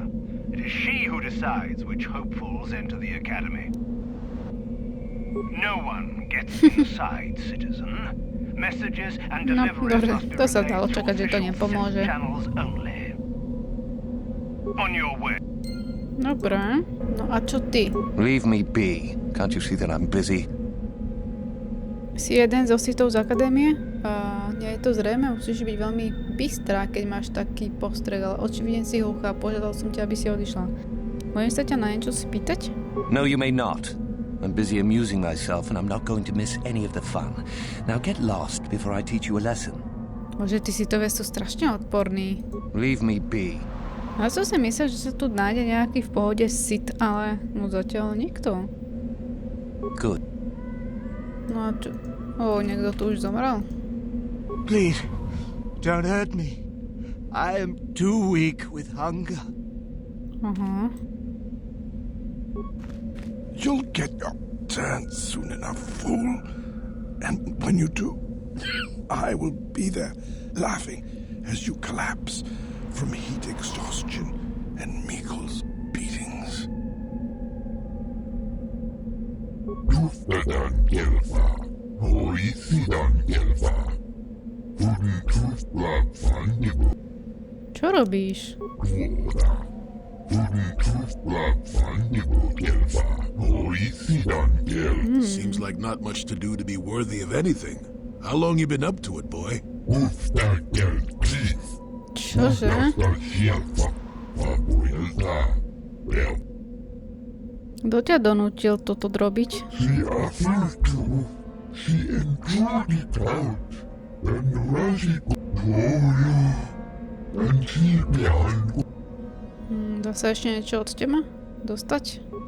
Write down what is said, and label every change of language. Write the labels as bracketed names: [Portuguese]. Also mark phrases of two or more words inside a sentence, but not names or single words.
[English] It is she who decides which hopefuls enter the academy. No one gets inside, citizen. Messages and deliveries must be relayed to official Sith channels only. On your way. [Slovak] Dobre. No a čo ty? [English] Leave me be. Can't you see that I'm busy? [Slovak] Si jeden zo Sithov z akadémie? Nie je to zrejme, musíš byť veľmi bystrá, keď máš taký postreh, ale očividne si húcha a požiadal som ťa, aby si odišla. Môžem sa ťa na niečo spýtať? [English] No, you may not. I'm busy amusing myself and I'm not going to miss any of the fun. Now get lost before I teach you a lesson. [Slovak] Bože, tí Sithovia sú strašne odporní. [English] Leave me be. [Slovak] Ja som si myslel, že sa tu nájde nejaký v pohode Sith, ale no zatiaľ nikto. [English] Good. [Slovak] No a čo? Niekto tu už zomrel? [English] Please, don't hurt me. I am too weak with hunger. You'll get your turn soon enough, fool. And when you do, I will be there, laughing as you collapse from heat exhaustion and Mikkel's beatings. [Slovak] Čo robíš? [English] Seems like not much to do to be worthy of anything. How long you been up to it, boy? [Slovak] Čože? Kto ťa donútil toto robiť? Dá sa ešte niečo od teba dostať?